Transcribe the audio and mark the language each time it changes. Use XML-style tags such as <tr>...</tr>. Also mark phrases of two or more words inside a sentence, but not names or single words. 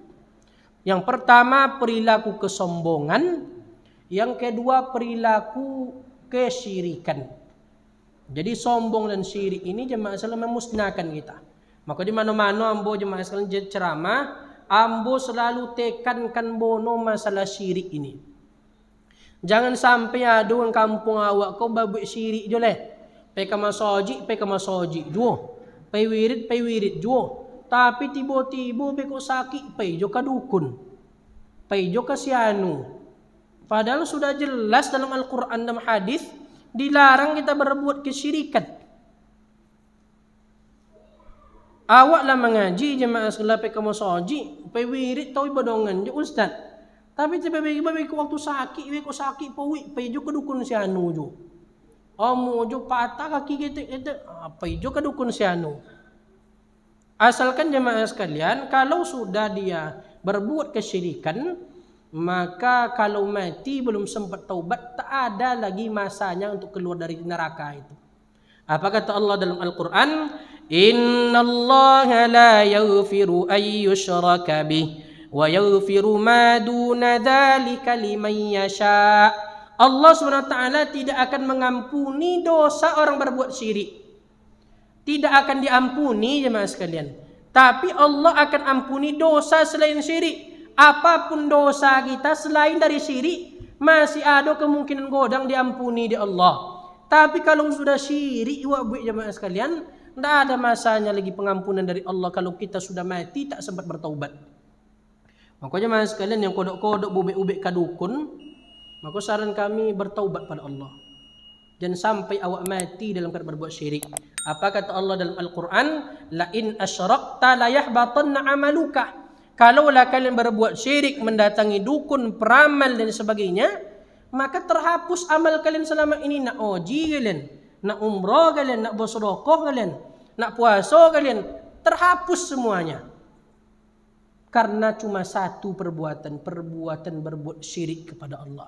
<id>Yang pertama perilaku kesombongan, yang kedua perilaku kesyirikan. Jadi sombong dan syirik ini jemaah sekalian memusnahkan kita. Maka di mana-mana ambo jemaah sekalian ceramah, ambo selalu tekankan bono masalah syirik ini.</id> <min>Jangan sampai ada orang kampung awak kau babuk syirik je leh. Peka masoji juo. Pai wirid juo. Tapi tiba-tiba beko sakit pai jo ka dukun. Pai jo ka sianu.</min> <id>Padahal sudah jelas dalam Al-Qur'an dan hadis dilarang kita berbuat kesyirikan.</id> <min>Awaklah mengaji jemaah sekalian pai ka masoji, pai wirid tau badongan je ustaz. Tapi tiba-tiba beko waktu sakit, pai jo ka dukun sianu jo. Omo jo patah kaki kita, pai jo ka dukun sianu.</min> <id>Asalkan jemaah sekalian, kalau sudah dia berbuat kesyirikan, maka kalau mati belum sempat taubat, tak ada lagi masanya untuk keluar dari neraka itu. Apa kata Allah dalam Al-Quran?</id> <ar>إن الله لا يغفر أن يشرك به ويغفر ما دون ذلك لمن يشاء.</ar> <id>Allah SWT tidak akan mengampuni dosa orang berbuat syirik. Tidak akan diampuni jemaah sekalian. Tapi Allah akan ampuni dosa selain syirik. Apapun dosa kita selain dari syirik, masih ada kemungkinan godang diampuni di Allah. Tapi kalau sudah syirik buat jemaah sekalian, tidak ada masanya lagi pengampunan dari Allah kalau kita sudah mati tak sempat bertaubat. Makanya jemaah sekalian yang kodok-kodok bubek-ubek kadukun, maka saran kami bertaubat pada Allah. Jangan sampai awak mati dalam keadaan berbuat syirik. Apa kata Allah dalam Al-Quran?</id> <ar>لئن أشركت ليحبطن عملك.</ar> <id>Kalaulah kalian berbuat syirik, mendatangi dukun, peramal dan sebagainya, maka terhapus amal kalian selama ini. Nak oji kalian, nak umrah kalian, nak bersedekah kalian, nak puasa kalian, terhapus semuanya. Karena cuma satu perbuatan berbuat syirik kepada Allah.</id>